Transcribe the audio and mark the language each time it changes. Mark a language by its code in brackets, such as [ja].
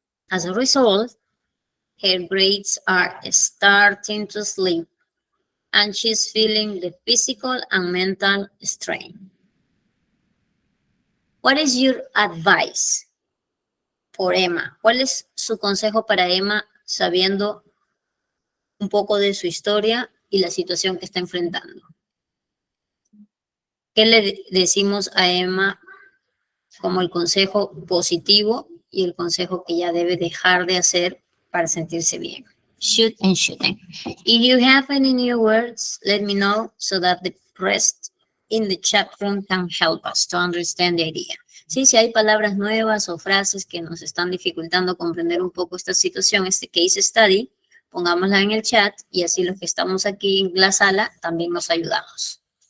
[en] As a result, her grades are starting to slip and she's feeling the physical and mental strain. What is your advice for Emma? [es] ¿Cuál es su consejo para Emma sabiendo un poco de su historia y la situación que está enfrentando? ¿Qué le decimos a Emma como el consejo positivo y el consejo que ya debe dejar de hacer para sentirse bien? [en] Should and shouldn't. If you have any new words, let me know so that the rest in the chat room can help us to understand the idea. [es] Sí, si hay palabras nuevas o frases que nos están dificultando comprender un poco esta situación, este case study, pongámosla en el chat y así los que estamos aquí en la sala también nos ayudamos.